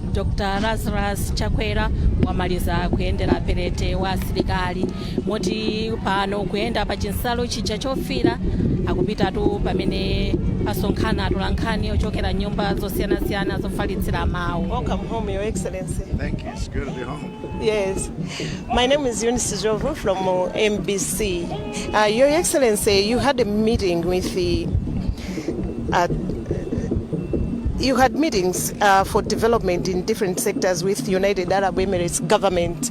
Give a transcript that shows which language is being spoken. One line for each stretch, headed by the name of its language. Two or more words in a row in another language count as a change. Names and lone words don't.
Nyanja: Dr. Lazarus Chakwera wamaliza kuyendera perete wa asilikali moti pano kuyenda pa chinsalo chija chofira akupitatu pamene pasonkhana atolankhani ochokera nyumba zosiyanasiyana zofalitsira mawu.
English: Welcome home, Your Excellency. Thank you. It's good to be home. Yes. My name is Eunice Jovu from MBC. Your Excellency, you had a meeting with the... you had meetings for development in different sectors with United Arab Emirates government.